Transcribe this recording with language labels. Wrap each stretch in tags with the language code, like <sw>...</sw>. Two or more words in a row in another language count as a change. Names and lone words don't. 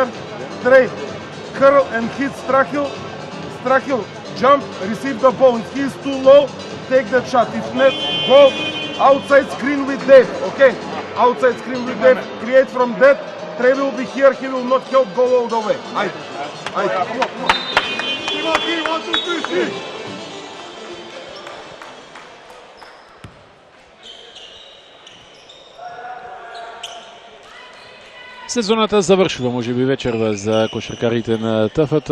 <en>Three, curl and hit Strahil. Strahil, jump, receive the ball. If he is too low, take that shot. If not, go outside screen with Dave, okay? Outside screen with Dave. Create from that. Trey will be here, he will not help go all the way. Ajde.</en> <mk>Сезоната завршува можеби вечерва за кошаркарите на ТФТ.</mk>